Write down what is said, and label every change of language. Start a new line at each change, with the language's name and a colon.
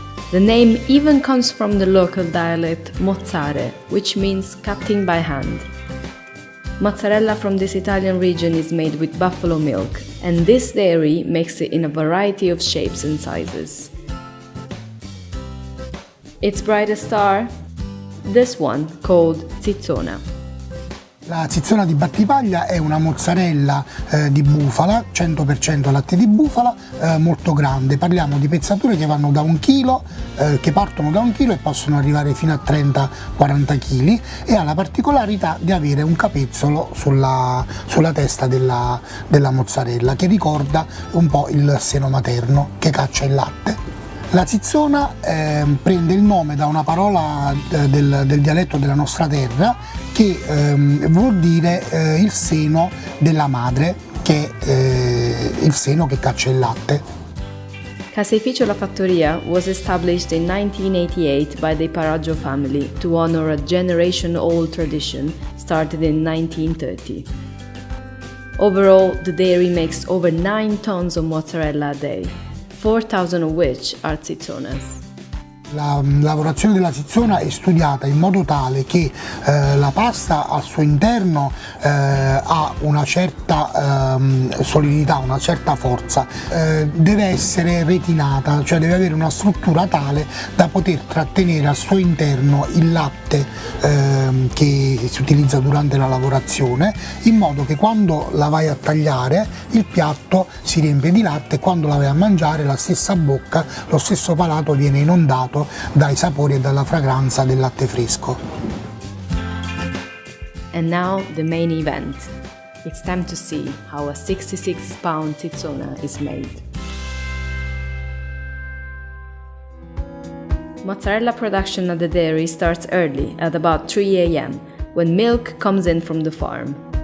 English: The name even comes from the local dialect mozzare, which means cutting by hand. Mozzarella from this Italian region is made with buffalo milk, and this dairy makes it in a variety of shapes and sizes. Its brightest star? This one, called zizzona.
Italian: La zizzona di Battipaglia è una mozzarella di bufala, 100% latte di bufala, molto grande. Parliamo di pezzature che vanno da 1 chilo, che partono da 1 chilo e possono arrivare fino a 30-40 kg, e ha la particolarità di avere un capezzolo sulla testa della mozzarella, che ricorda un po' il seno materno che caccia il latte. La zizzona prende il nome da una parola del dialetto della nostra terra che vuol dire il seno della madre, che è il seno che caccia il latte.
English: Caseificio La Fattoria was established in 1988 by the Paraggio family to honor a generation-old tradition started in 1930. Overall, the dairy makes over 9 tons of mozzarella a day, 4,000 of which are zizzonas.
Italian: La lavorazione della zizzona è studiata in modo tale che la pasta al suo interno ha una certa solidità, una certa forza, deve essere retinata, cioè deve avere una struttura tale da poter trattenere al suo interno il latte che si utilizza durante la lavorazione, in modo che quando la vai a tagliare il piatto si riempie di latte e quando la vai a mangiare la stessa bocca, lo stesso palato viene inondato dai sapori e dalla fragranza del latte fresco.
English: And now the main event. It's time to see how a 66-pound zizzona is made. Mozzarella production at the dairy starts early, at about 3 a.m., when milk comes in from the farm.